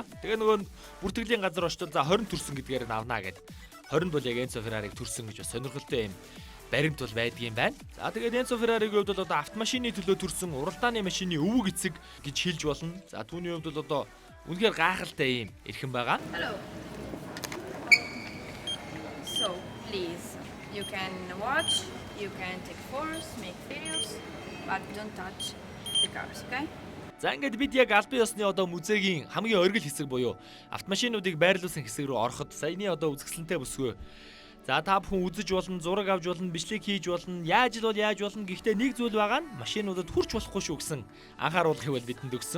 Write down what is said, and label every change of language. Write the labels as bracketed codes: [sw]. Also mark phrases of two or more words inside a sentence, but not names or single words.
[mn] Тэгээ нөгөө бүртгэлийн газар очтол за 20 төрсөн гэдгээр нь авнаа гэд 20-нд бол яг Enzo Ferrari-г төрсөн гэж бас сонирхолтой юм баримт бол байдаг юм байна. За тэгээд Enzo Ferrari-гийн хувьд бол одоо автомашины төлөө төрсэн уралдааны машины өвөг эцэг гэж хэлж болно. За түүний хувьд бол одоо үнэхээр гайхалтай юм эрхэм байгаа. [en] Hello. So, please, you can watch, you can take photos, make videos, but don't touch the cars, okay? [mn] За ингээд бид яг албан ёсны одоо музейгийн хамгийн оргил хэсэг буюу автомашинуудыг байрлуулсан хэсэг рүү ороход саяны одоо үзэсгэлэнтэй бүсгүй. За та бүхэн үзэж болно, зураг авч болно, бичлэг хийж болно, яаж л бол яаж болно. Гэхдээ нэг зүйл байгаа нь машинуудад хүрч болохгүй шүү гэсэн анхааруулгыг бол бидэнд өгсөн.